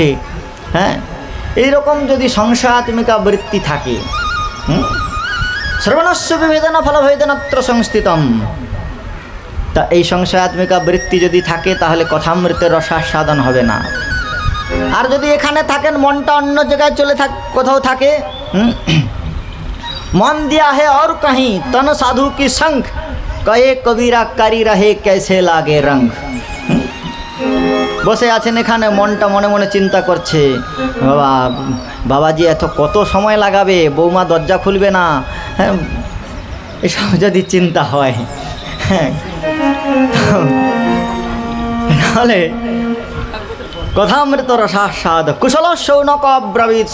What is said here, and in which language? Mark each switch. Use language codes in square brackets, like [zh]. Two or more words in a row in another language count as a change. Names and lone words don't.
[bn] হ্যাঁ, এইরকম যদি সংশয়াত্মিকা বৃত্তি থাকে, [sa] শ্রবণস্য বিভেদন ফলভেদনত্র সংস্থিতম, [bn] তা এই সংশয়াত্মিকা বৃত্তি যদি থাকে তাহলে কথামৃতের রসাস্বাদন হবে না। আর যদি এখানে থাকেন, মনটা অন্য জায়গায় চলে কোথাও থাকে, [hi] मन दिया है और कहीं तन साधु की संग कहे कबीरा करी रहे कैसे लागे रंग। [bn] বসে আছেন এখানে, মনটা মনে মনে চিন্তা করছে, বাবাজি এত কত সময় লাগাবে, বৌমা দরজা খুলবে না। হ্যাঁ, এসব যদি চিন্তা হয়, হ্যাঁ, তাহলে কথামৃত রসাস্বাদ [sa] কুশল শৌনক ব্রবীৎ।